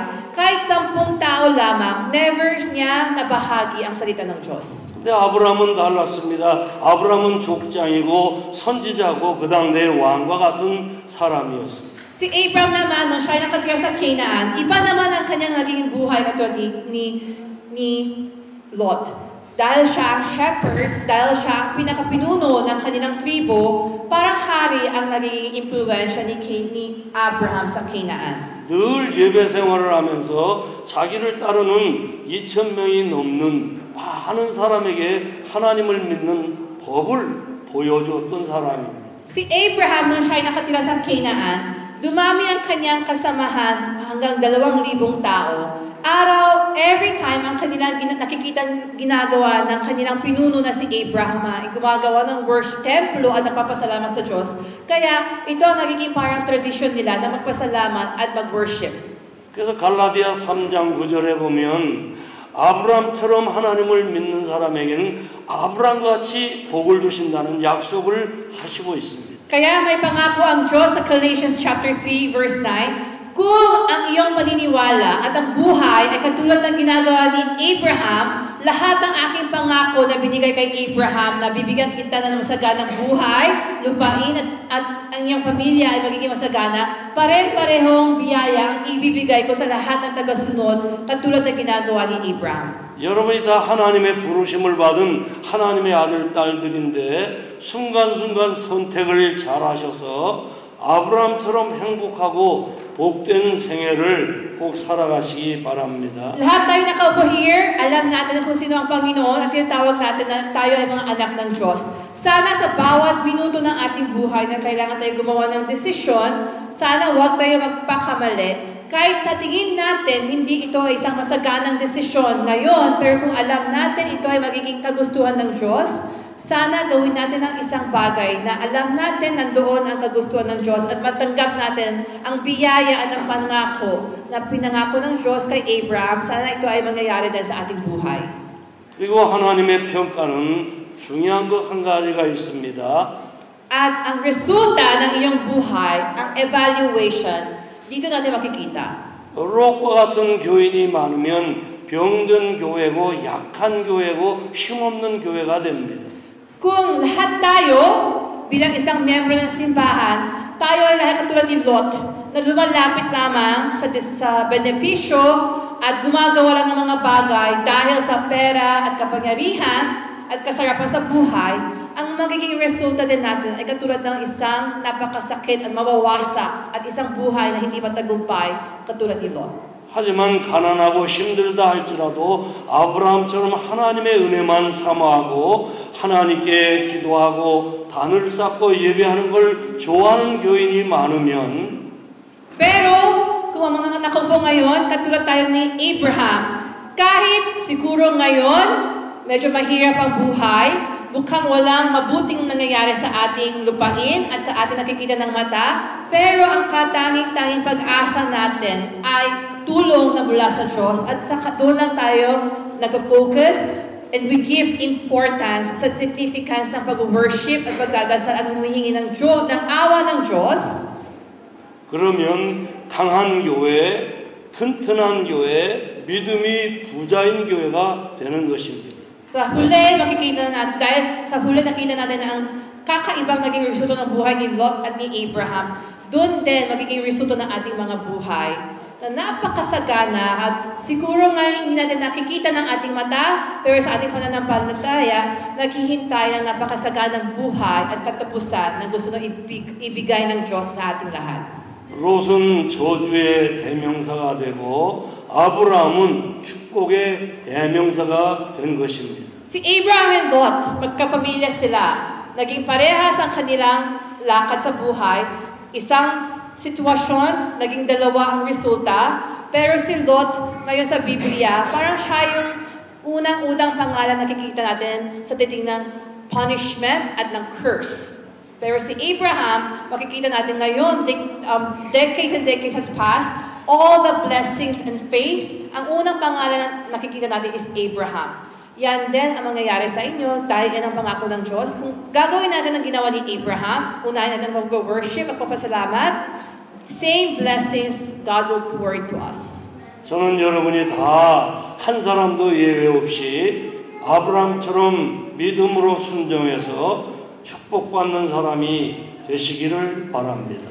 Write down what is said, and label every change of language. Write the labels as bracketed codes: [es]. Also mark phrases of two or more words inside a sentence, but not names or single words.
[tl] Kahit 10 tao lamang, never niya nabahagi ang salita ng Diyos. [ko] 근데 아브라함은 달랐습니다. 아브라함은 족장이고 선지자고 그 당대 왕과 같은 사람이었습니다. [tl] Si Abraham naman, nung siya ay nakatira sa Canaan, iba naman ang kanyang naging buhay katulad ni Lot. Dahil siya ang shepherd, dahil siya ang pinakapinuno ng kanilang tribo, parang hari ang naging impluwensya ni Abraham sa Canaan. [ko] 늘 예배 생활을 하면서 자기를 따르는 2,000명이 넘는 많은 사람에게 하나님을 믿는 법을 보여주었던 사람입니다. [tl] Si Abraham, nung siya ay nakatira sa Canaan, dumami ang kanyang kasamahan hanggang 2,000 tao. Araw, [en] every time, [tl] ang kanilang nakikita ginagawa ng kanilang pinuno na si Abraham, ay gumagawa ng worship templo at nagpapasalamat sa Diyos. Kaya ito ang nagiging parang tradisyon nila na magpasalamat at mag-worship. [ko] 그래서 갈라디아 3장 9절에 보면 아브람처럼 하나님을 믿는 사람에게는 아브람같이 복을 주신다는 약속을 하시고 있습니다. [tl] Kaya may pangako ang Diyos sa [en] Galatians chapter 3 verse 9, [tl] kung ang iyong paniniwala at ang buhay ay katulad ng ginagawa ni Abraham, lahat ng aking pangako na binigay kay Abraham na bibigyan kita ng masaganang buhay, lupain at ang iyong pamilya ay magiging masagana, pare-parehong biyaya ang ibibigay ko sa lahat ng tagasunod katulad ng ginagawa ni Abraham. [ko] 여러분이 다 하나님의 부르심을 받은 하나님의 아들, 딸들인데 순간순간 선택을 잘하셔서 아브라함처럼 행복하고 복되는 생애를 꼭 살아가시기 바랍니다. [tl] Lahat tayo nakaupo here, alam natin kung sino ang Panginoon at tinatawag natin na tayo ay mga anak ng Diyos. Sana sa bawat minuto ng ating buhay na kailangan tayo gumawa ng desisyon, sana huwag tayo magpakamali. Kahit sa tingin natin, hindi ito ay isang masaganang desisyon ngayon, pero kung alam natin ito ay magiging kagustuhan ng Diyos, sana gawin natin ang isang bagay na alam natin nandoon ang kagustuhan ng Diyos at matanggap natin ang biyaya at ang pangako na pinangako ng Diyos kay Abraham. Sana ito ay mangyayari din sa ating buhay. [ko] 그리고 하나님의 평가는 중요한 것 한 가지가 있습니다. [tl] At ang resulta ng iyong buhay, ang evaluation, dito natin makikita. [ko] 롯과 같은 교인이 많으면 병든 교회고 약한 교회고 힘없는 교회가 됩니다. [tl] Kung lahat tayo, bilang isang miyembro ng simbahan, tayo ay lahat katulad ni Lot, na lumalapit lamang sa benepisyo at gumagawa lang ng mga bagay dahil sa pera at kapangyarihan at kasarapan sa buhay, ang magiging resulta din natin ay katulad ng isang napakasakit at mawawasak at isang buhay na hindi matagumpay katulad ni Lot. [ko] 하지만 가난하고 힘들다 할지라도 아브라함처럼 하나님의 은혜만 사모하고 하나님께 기도하고 단을 쌓고 예배하는 걸 좋아하는 교인이 많으면 [tl] Pero kung ang mga nakaupo ngayon, katulad tayo ni Abraham, kahit siguro ngayon medyo mahirap ang buhay, mukhang walang mabuting nangyayari sa ating lupain at sa ating nakikita ng mata, pero ang katanging-tanging pag-asa natin ay tulong na mula sa Diyos at saka doon lang tayo nag-focus [en] and we give importance [tl] sa significance ng pag-worship at pagdadasal at humihingi ng Diyos, ng awa ng Diyos. [ko] 그러면 강한 교회, 튼튼한 교회, 믿음이 부자인 교회가 되는 것입니다. [tl] Sa huli, makikita natin, dahil sa huli nakita natin ang kakaibang naging resulta ng buhay ni Lot at ni Abraham. Doon din magiging resulta ng ating mga buhay na napakasagana at siguro ngayon hindi natin nakikita ng ating mata, pero sa ating pananampalataya, naghihintay ng napakasaganang buhay at katapusan na gusto na ibigay ng Diyos sa ating lahat. [ko] 롯은 저주의 대명사가 되고 아브라함은 축복의 대명사가 된 것입니다. [tl] Si Abraham and Lot, magkapamilya sila. Naging parehas ang kanilang lakad sa buhay. Isang sitwasyon, naging dalawa ang resulta. Pero si Lot, ngayon sa Biblia, parang siya yung unang-unang pangalan na nakikita natin sa titing ng punishment at ng curse. Pero si Abraham, makikita natin ngayon, [en] decades and decades has passed, all the blessings and faith, [tl] ang unang pangalan na nakikita natin is Abraham. Yan din ang mangyayari sa inyo dahil yan ang pangako ng Diyos. Kung gagawin natin ang ginawa ni Abraham, unahin natin mag-worship at papasalamat, [en] same blessings God will pour into us. [ko] 저는 여러분이 다 한 사람도 예외 없이 아브라함처럼 믿음으로 순종해서 축복받는 사람이 되시기를 바랍니다.